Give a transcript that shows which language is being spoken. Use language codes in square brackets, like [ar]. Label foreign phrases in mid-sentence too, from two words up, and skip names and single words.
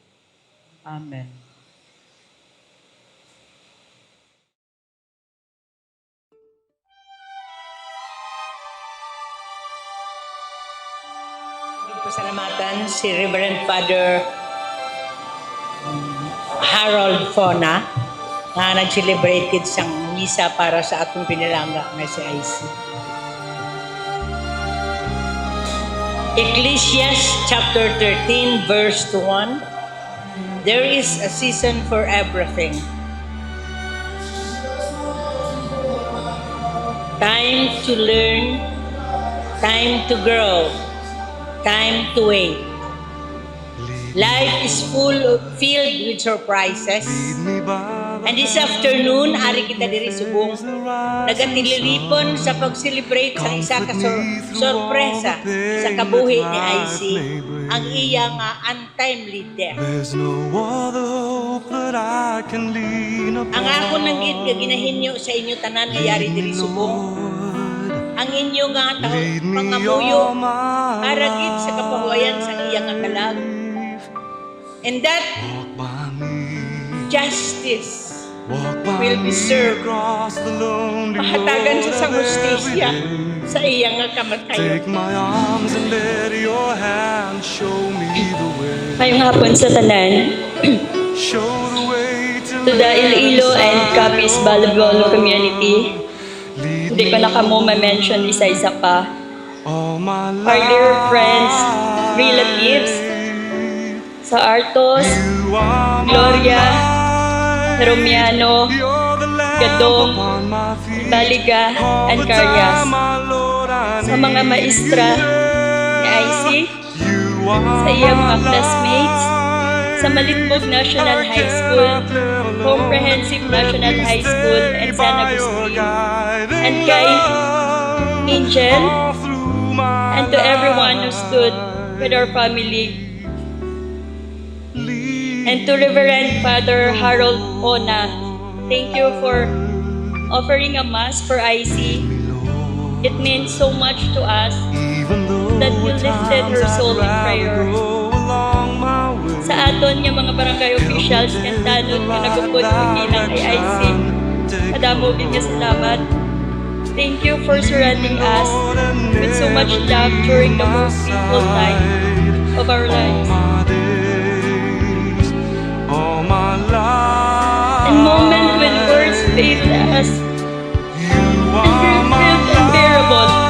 [en] Amen. [hil] Pasalamatan si Reverend Father Harold Fona na nag-celebrated siyang misa para sa atong pinalangga nga si IC. [en] Ecclesiastes chapter 13 verse 1. There is a season for everything. Time to learn, time to grow, time to wait. Life is filled with surprises. And this afternoon, [hil] ari kita diri subong nagatililipon sa pag-celebrate sa isa ka sorpresa sa kabuhi ni IC, ang iya nga [en] untimely death. [hil] Ang ako nang ginahinyo sa inyo tanan nga yari diri subong, ang inyo nga pangamuyo para gid sa kapahuayan sa iya nga kalag. [en] And that justice will be served. [hil] Mahatagan sa sang hustisya sa iya nga kamatayon. [tl] Ngayong hapon [hil] sa tanan, [en] to the Iloilo and Capiz Balagolo community, [tl] hindi ko na [hil] kamo ma-mention isa-isa pa. [en] Our dear friends, relatives, [hil] sa Artos, Gloria, Romiano, Gadong, Baliga, and Carias. Sa mga maestra ni IC, sa iyang mga classmates, [en] sa Malitmog National High School, Comprehensive National High School, and San Agustin, and kay Angel, and to everyone who stood with our family, and to Reverend Father Harold Ona, thank you for offering a Mass for IC. It means so much to us that you lifted her soul in prayer. [hil] Sa aton nga mga barangay officials and tanod nga nagupod ilang kay IC, madamo gid nga salamat. [en] Thank you for surrounding us with so much love during the most painful time of our lives. And moment when words failed us and felt unbearable.